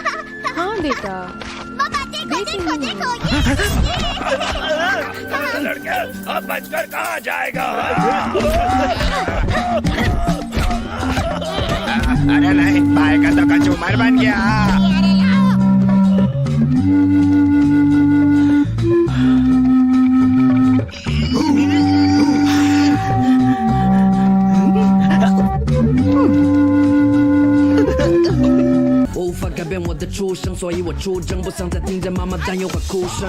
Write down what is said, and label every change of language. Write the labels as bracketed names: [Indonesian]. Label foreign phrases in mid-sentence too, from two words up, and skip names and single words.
[Hindi] हाँ बेटा। पापा देखो देखो देखो। लड़का अब बचकर कहाँ जाएगा? अरे नहीं, भाई का तो कचूमर बन गया। [Chinese] 无法改变我的出生，所以我出征，不想再听见妈妈担忧和哭声。